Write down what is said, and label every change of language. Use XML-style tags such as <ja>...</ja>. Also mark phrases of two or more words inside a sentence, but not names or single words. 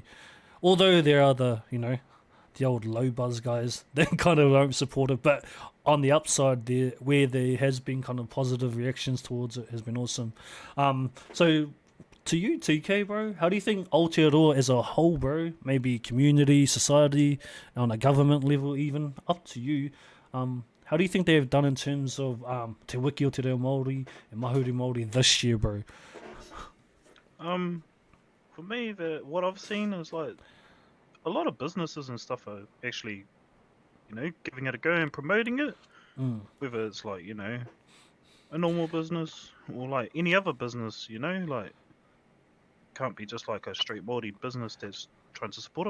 <en>Although there are the old low buzz guys that kind of don't support it, but on the upside, where there has been kind of positive reactions towards it, has been awesome. So to you, TK, bro, how do you think Aotearoa as a whole, bro, maybe community, society, on a government level even, up to you, how do you think they've done in terms of Te Wiki o Te Reo Māori and Mahuri Māori this year, bro? For me, what I've seen is like a lot of businesses and stuff are actually, giving it a go and promoting it. Whether it's like, a normal business or like any other business, like can't be just like a straight Māori business that's trying to support it.</en>